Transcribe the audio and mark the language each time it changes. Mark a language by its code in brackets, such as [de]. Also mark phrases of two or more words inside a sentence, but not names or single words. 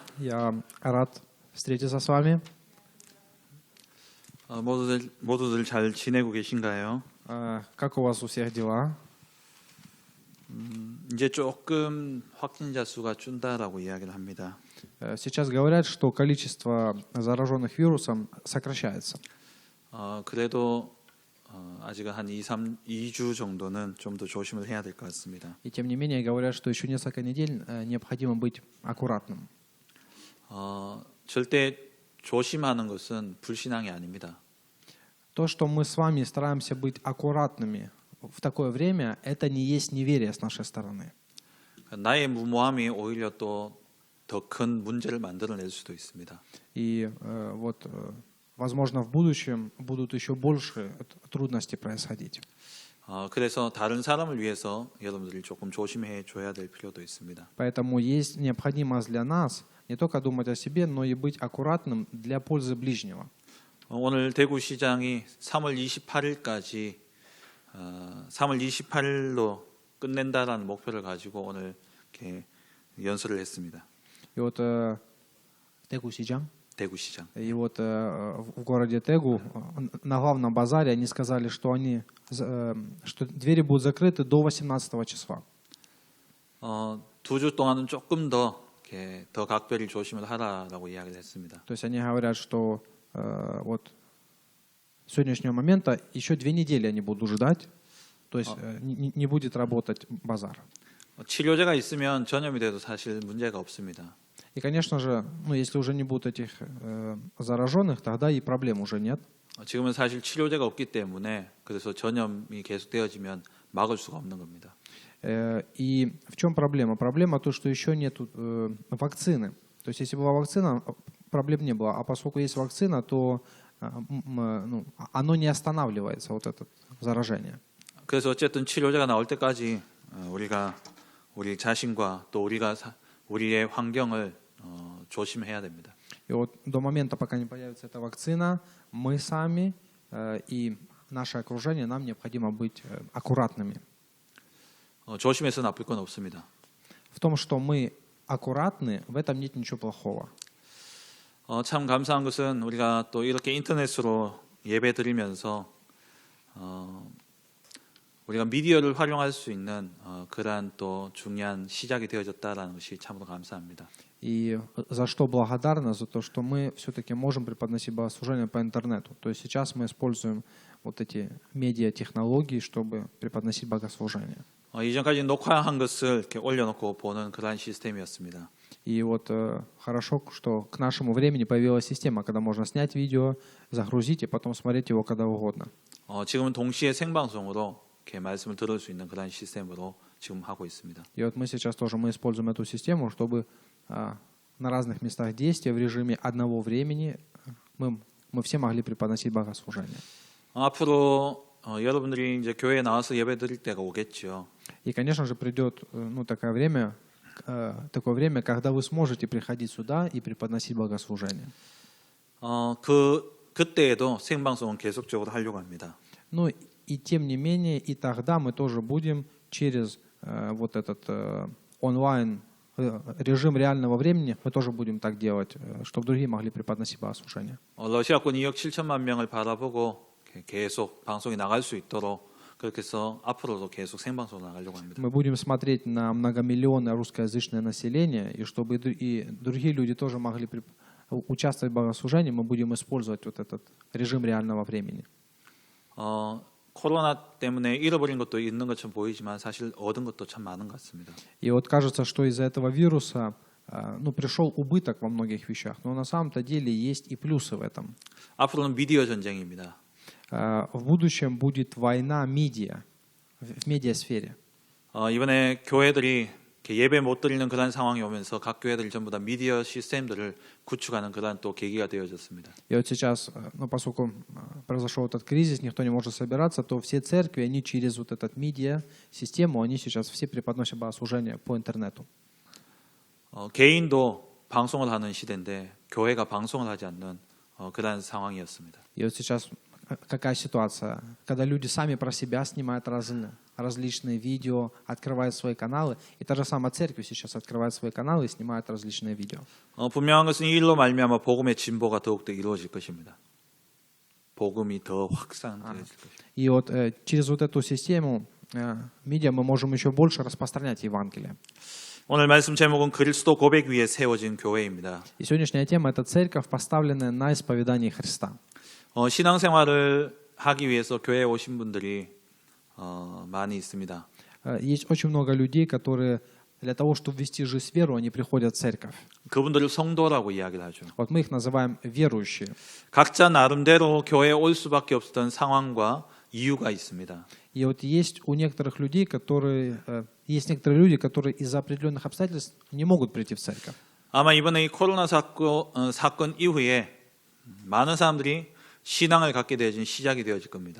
[ru] Я рад встретиться с вами. [ko] 모두들 잘 지내고 계신가요? [ru] Как у вас у всех дела? [ko] 이제 조금 확진자 수가 준다라고 이야기를 합니다. [ru] Сейчас говорят, что количество зараженных вирусом сокращается. [ko] 그래도 아직은 한 2주 정도는 좀 더 조심을 해야 될 것 같습니다. [ru] И тем не менее говорят, что еще несколько недель необходимо быть аккуратным. [ko] 절대 조심하는 것은 불신앙이 아닙니다. [ru] То, что мы с вами стараемся быть аккуратными в такое время, это не есть неверие с нашей стороны. [ko] 나의 무모함이 오히려 또 더 큰 문제를 만들어낼 수도 있습니다. [ru] И возможно, в будущем будут еще больше трудностей происходить. [ko] 그래서 다른 사람을 위해서 여러분들이 조금 조심해 줘야 될 필요도 있습니다. [ru] Поэтому есть необходимость для нас не только думать о себе, но и быть аккуратным для пользы ближнего. [ko] 오늘 대구시장이 3월 28일로 끝낸다라는 목표를 가지고 오늘 이렇게 연설을 했습니다. [ru] И вот Тегу-Сиджан. [ko] 대구시장. [ru] И вот в городе Тегу на главном базаре они сказали, что двери будут закрыты до 18 числа. [ko] 2주 동안은 조금 더 각별히 조심을 하라라고 이야기를 했습니다. [ru] То есть они говорят, что вот с сегодняшнего момента еще 2 недели они будут ждать, то есть не будет работать базар. [ko] 치료제가 있으면 전염이 돼도 사실 문제가 없습니다. [ru] И, конечно же, если уже не будут этих зараженных, тогда и проблем уже нет. [ko] 지금은 사실 치료제가 없기 때문에 그래서 전염이 계속되어지면 막을 수가 없는 겁니다. [ru] И в чем проблема? Проблема то, что еще нет вакцины. То есть если была вакцина, проблем не было. А поскольку есть вакцина, то оно не останавливается, вот это заражение. [ko] 그래서 어쨌든 치료제가 나올 때까지 우리 자신과 또 우리의 환경을 조심해야 됩니다. [ru] И вот до момента, пока не появится эта вакцина, мы сами и наше окружение, нам необходимо быть аккуратными. [ko] 조심해서 나쁠 건 없습니다. [ru] В том, что мы аккуратны, в этом нет ничего плохого. [ko] 참 감사한 것은 우리가 또 이렇게 인터넷으로 예배 드리면서 우리가 미디어를 활용할 수 있는 그러한 또 중요한 시작이 되어졌다라는 것이 참으로 감사합니다. [ru] И за что благодарны? За то, что мы все-таки можем преподносить богослужение по интернету. То есть сейчас мы используем вот эти медиатехнологии, чтобы преподносить богослужение. [ko] 이전까지 녹화한 것을 이렇게 올려놓고 보는 그러한 시스템이었습니다. [ru] И вот хорошо, что к нашему времени появилась система, когда можно снять видео, загрузить и потом смотреть его когда угодно. [ko] 지금은 동시에 생방송으로 이렇게 말씀을 들을 수 있는 그러한 시스템으로 지금 하고 있습니다. [ru] И вот мы сейчас тоже мы используем эту систему, чтобы на разных местах действия в режиме одного времени мы все могли преподносить богослужение. [ko] 앞으로 여러분들이 이제 교회에 나와서 예배드릴 때가 오겠죠. [ru] И, конечно же, придет такое время, когда вы сможете приходить сюда и преподносить богослужение. [ko] 그때에도 생방송은 계속적으로 하려고 합니다. [ru] Ну и тем не менее, и тогда мы тоже будем через вот этот онлайн режим реального времени, мы тоже будем так делать, чтобы другие могли преподносить богослужение. [ko] 러시아군 2억 7천만 명을 바라보고 계속 방송이 나갈 수 있도록 그렇게 해서 앞으로도 계속 생방송을 나가려고 합니다. [ru] Мы будем смотреть на многомиллионное русскоязычное население, и чтобы и другие люди тоже могли участвовать в богослужении, мы будем использовать вот этот режим реального времени. [ko] 코로나 때문에 잃어버린 것도 있는 것처럼 보이지만 사실 얻은 것도 참 많은 것 같습니다. [ru] И вот кажется, что из-за этого вируса пришел убыток во многих вещах, но на самом-то деле есть и плюсы в этом. [ko] 앞으로는 미디어 전쟁입니다. [ru] В будущем будет война медиа, в медиасфере. [ko] 이번에 교회들이 예배 못 드리는 그런 상황이 오면서 각 교회들이 전부 다 미디어 시스템들을 구축하는 그런 또 계기가 되어졌습니다. [ru] И вот сейчас, поскольку произошел этот кризис, никто не может собираться, то все церкви, они через вот этот медиа-систему, они сейчас все преподносят богослужение по интернету. [ko] 개인도 방송을 하는 시대인데 교회가 방송을 하지 않는 그런 상황이었습니다. [ru] И вот сейчас какая ситуация, когда люди сами про себя снимают различные видео, открывают свои каналы, и та же самая церковь сейчас открывает свои каналы и снимает различные видео. [ko] 분명한 것은 이 일로 말미암아 복음의 진보가 더욱더 이루어질 것입니다. 복음이 더 확산되어질 것입니다. [ru] И вот через вот эту систему медиа мы можем еще больше распространять Евангелие. [ko] 오늘 말씀 제목은 그리스도 고백 위에 세워진 교회입니다. [ru] И сегодняшняя тема – это церковь, поставленная на исповедании Христа. [ko] 신앙생활을 하기 위해서 교회에 오신 분들이 많이 있습니다. [ru] Есть очень много людей, которые для того, чтобы вести жизнь веру, они приходят в церковь. [ko] 그분들을 성도라고 이야기를 하죠. [ru] Вот мы их называем верующие. [ko] 각자 나름대로 교회에 올 수밖에 없었던 상황과 이유가 있습니다. [ru] И вот есть некоторые люди, которые из-за определенных обстоятельств не могут прийти в церковь. [ko] 아마 이번에 이 코로나 사건 이후에 많은 사람들이 신앙을 갖게 되어진 시작이 되어질 겁니다.